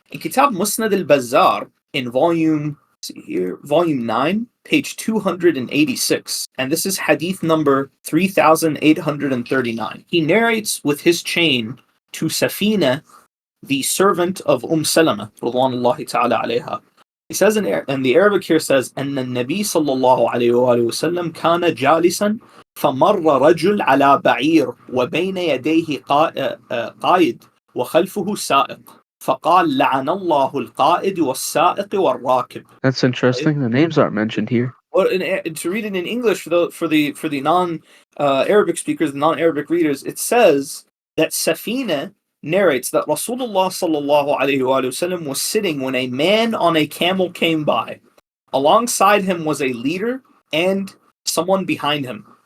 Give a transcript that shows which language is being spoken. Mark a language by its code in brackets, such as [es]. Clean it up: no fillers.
[en] In Kitab Musnad al-Bazzar, in volume 9, page 286, and this is hadith number 3839. He narrates with his chain to Safina, the servant of Salama, radwanullahi ta'ala alayha. He says and the Arabic here says, [ar] أن النبي صلى الله عليه وآله وسلم كان جالسا فمر رجل على بعير وبين يديه قائد وخلفه سائق فقال لعن الله القائد والسائق والراكب. [en] That's interesting. The names aren't mentioned here. Well, to read it in English for the non-Arabic speakers, the non-Arabic readers, it says that Safina narrates that Rasulullah sallallahu alaihi wasallam was sitting when a man on a camel came by. Alongside him was a leader and someone behind him.